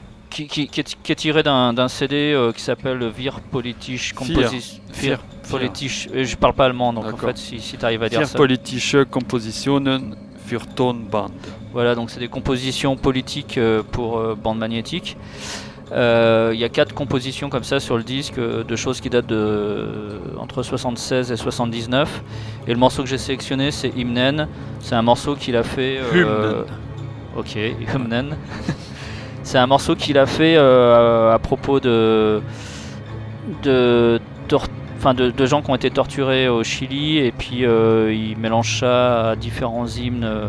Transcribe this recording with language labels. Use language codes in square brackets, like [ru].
[fr] Qui est tiré d'un CD qui s'appelle [de] Wir politische Komposition. Wir politische. [fr] Je parle pas allemand, donc d'accord. En fait, si tu arrives à dire [de] Wir [fr] ça. [de] Wir politische Kompositionen für Tonband. [fr] Voilà, donc c'est des compositions politiques pour bande magnétique. Il y a 4 compositions comme ça sur le disque, de choses qui datent entre 76 et 79. Et le morceau que j'ai sélectionné, c'est Hymnen. C'est un morceau qu'il a fait. Hymnen. C'est un morceau qu'il a fait à propos de gens qui ont été torturés au Chili, et puis il mélange ça à différents hymnes.